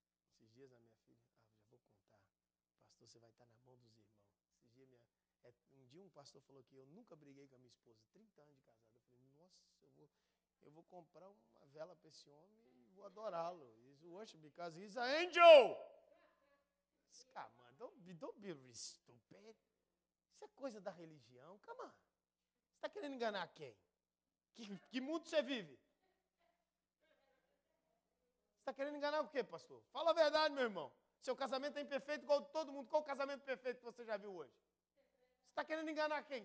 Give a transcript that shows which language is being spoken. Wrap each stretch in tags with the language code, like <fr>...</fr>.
<pt>Esses dias a minha filha, já vou contar, pastor, você vai estar na mão dos irmãos. Esses dias um dia um pastor falou que eu nunca briguei com a minha esposa, 30 anos de casado. Eu falei, nossa, eu vou comprar uma vela para esse homem e vou adorá-lo.</pt> <en>He's worship because he's an angel. Come on, don't be stupid.</en> <pt>Isso é coisa da religião,</pt> <en>come on.</en> <pt>Você está querendo enganar quem? Que mundo você vive? Você está querendo enganar o quê, pastor? Fala a verdade, meu irmão. Seu casamento é imperfeito igual todo mundo. Qual o casamento perfeito que você já viu hoje? Você está querendo enganar quem?</pt>